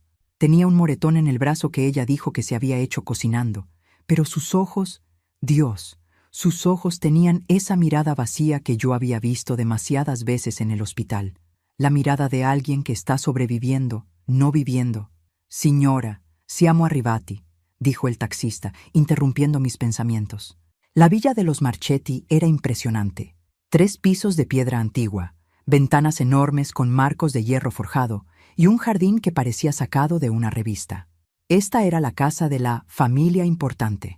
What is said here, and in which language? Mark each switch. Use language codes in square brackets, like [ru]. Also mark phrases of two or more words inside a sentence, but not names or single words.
[es] Tenía un moretón en el brazo que ella dijo que se había hecho cocinando, pero sus ojos, Dios, sus ojos tenían esa mirada vacía que yo había visto demasiadas veces en el hospital. La mirada de alguien que está sobreviviendo, no viviendo. [it] «Signora, siamo arrivati», [es] dijo el taxista, interrumpiendo mis pensamientos. La villa de los Marchetti era impresionante. 3 pisos de piedra antigua, ventanas enormes con marcos de hierro forjado y un jardín que parecía sacado de una revista. Esta era la casa de la familia importante.